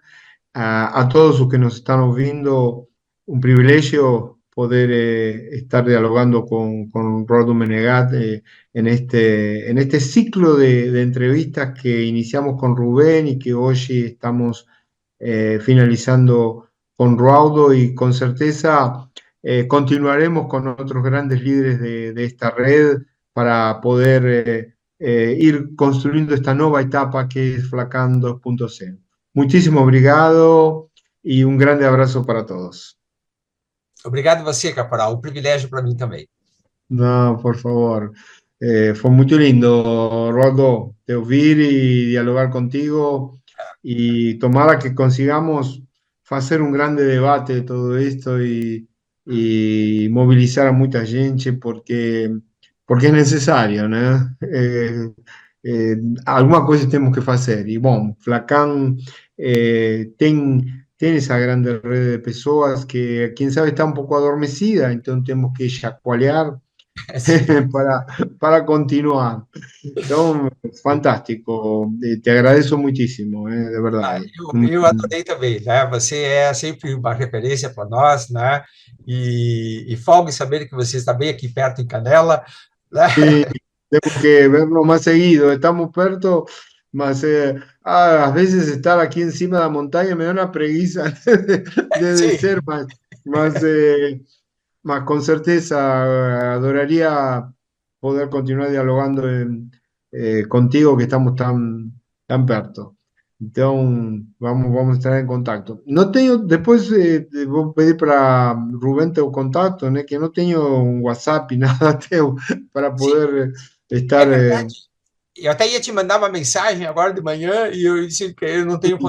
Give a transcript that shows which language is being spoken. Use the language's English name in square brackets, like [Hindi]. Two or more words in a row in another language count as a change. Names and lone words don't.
[Spanish] A todos los que nos están viendo, un privilegio poder estar dialogando con Ruado Menegat en este ciclo de entrevistas que iniciamos con Rubén y que hoy estamos finalizando con Ruado, y con certeza continuaremos con otros grandes líderes de esta red para poder ir construyendo esta nueva etapa que es Flacan 2.0. Muchísimo obrigado y un grande abrazo para todos. [Portuguese] Obrigado você, Caporal. Um privilégio para mim também. [Spanish] No, por favor. Fue muy lindo, Roldo, de oír y dialogar contigo, y tomara que consigamos hacer un grande debate de todo esto y movilizar a mucha gente, porque es necesario, ¿no? [Portuguese] Alguma coisa temos que fazer. E, bom, [Spanish] Flacan tem tiene esa grande red de pessoas que, quién sabe, está un poco adormecida, entonces tenemos que chacoalhar [Portuguese] Sim. para, para continuar. Então, fantástico. Te agradeço muitíssimo, de Ah, verdade. eu adorei também, né? Você é sempre uma referência para nós, né? E folga em saber que você está bem aqui perto em Canela, né? [Spanish] Sí, tengo que verlo más seguido. [Portuguese] Estamos perto, mas [Spanish] a veces estar aquí encima de la montaña me da una preguiça de [Portuguese] Sim, [Spanish] descer, mas, mas con certeza adoraría poder continuar dialogando contigo que estamos tan perto. [Portuguese] Então, vamos a estar em contato. Não tenho, depois vou pedir para Rubén teu contato, né, que não tenho um WhatsApp, nada teu, para sim, poder é estar. verdade. Eu até ia te mandar uma mensagem agora de manhã e eu disse que eu não tenho